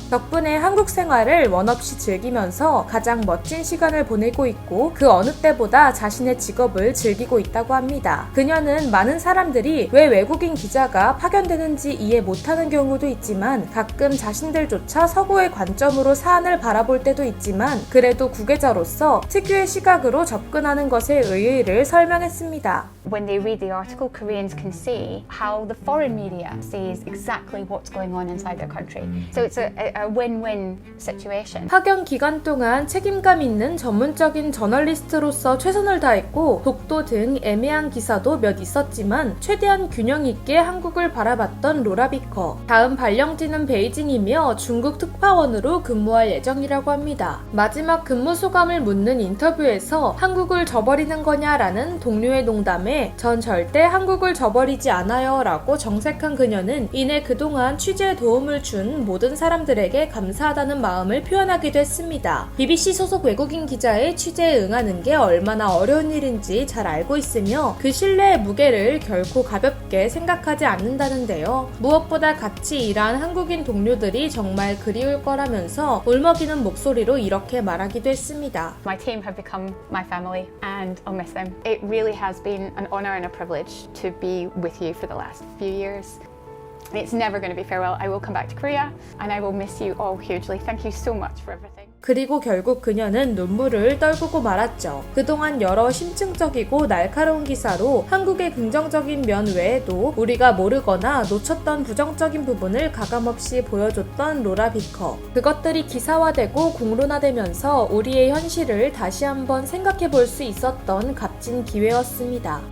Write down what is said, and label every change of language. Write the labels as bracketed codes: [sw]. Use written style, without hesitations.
[ko] 덕분에 한국 생활을 원없이 즐기면서 가장 멋진 시간을 보내고 있고 그 어느 때보다 자신의 직업을 즐기고 있다고 합니다. 그녀는 많은 사람들이 왜 외국인 기자가 파견되는지 이해 못하는 경우도 있지만 가끔 자신들조차 서구의 관점으로 사안을 바라볼 때도 있지만 그래도 구계자로서 특유의 시각으로 접근하는 것의 의의를 설명했습니다. [en] When they read the article, Koreans can see how the foreign media sees exactly what's going on inside their country. So it's a win-win situation. [ko] 파견 기간 동안 책임감 있는 전문적인 저널리스트로서 최선을 다했고 독도 등 애매한 기사도 몇 있었지만 최대한 균형 있게 한국을 바라봤던 로라 비커. 다음 발령지는 베이징이며 중국 특파원으로 근무할 예정이라고 합니다. 마지막 근무 소감을 묻는 인터뷰에서 한국을 저버리는 거냐라는 동료의 농담에 전 절대 한국을 저버리지 않아요 라고 정색한 그녀는 이내 그동안 취재에 도움을 준 모든 사람들에게 감사하다는 마음을 표현하기도 했습니다. BBC 소속 외국인 기자의 취재에 응하는 게 얼마나 어려운 일인지 잘 알고 있으며 그 신뢰의 무게를 결코 가볍게 생각하지 않는다는데요. 무엇보다 같이 일한 한국인 동료들이 정말 그리울 거라면서 울먹이는 목소리로 이렇게 말하기도 했습니다. [en] My team have become my family and I'll miss them. It really has been an honour and a privilege to be with you for the last few years. It's never going to be farewell. I will come back to Korea and I will miss you all hugely. Thank you so much for everything. [ko] 그리고 결국 그녀는 눈물을 떨구고 말았죠. 그동안 여러 심층적이고 날카로운 기사로 한국의 긍정적인 면 외에도 우리가 모르거나 놓쳤던 부정적인 부분을 가감없이 보여줬던 로라 비커. 그것들이 기사화되고 공론화되면서 우리의 현실을 다시 한번 생각해 볼 수 있었던 값진 기회였습니다.